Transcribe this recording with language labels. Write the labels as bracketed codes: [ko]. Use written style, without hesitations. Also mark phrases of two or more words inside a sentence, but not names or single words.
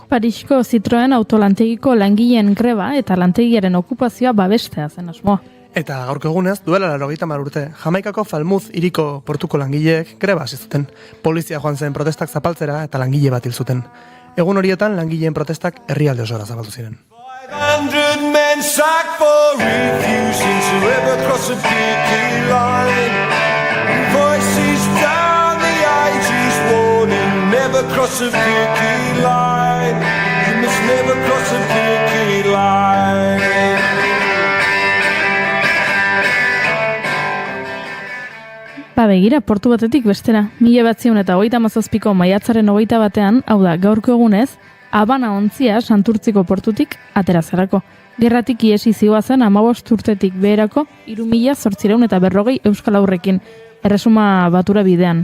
[eu] Parisko Citroen autolantegiko langileen greba eta lantegiaren okupazioa babestea zen asmoa. Eta gaurko egunez, duela 80 urte, Jamaikako Falmouth hiriko portuko langileek greba hasi zuten. Polizia joan zen protestak zapaltzera eta langile bat hil zuten. Egun horietan langileen protestak herrialde osora zabaldu ziren. [en] 500 men sacked for refusing to ever cross a picket line. Voices down the ages warning, never cross a picket line. You must never cross a picket line. [eu] Begira, portu batetik bestera, 1937ko maiatzaren 21, hau da, gaurko egunez, Habana ontzia Santurtziko portutik atera zerako. Gerratik iesi zigoazen 15 urtetik beherako 3.840 euskal aurrekin, erresuma batura bidean.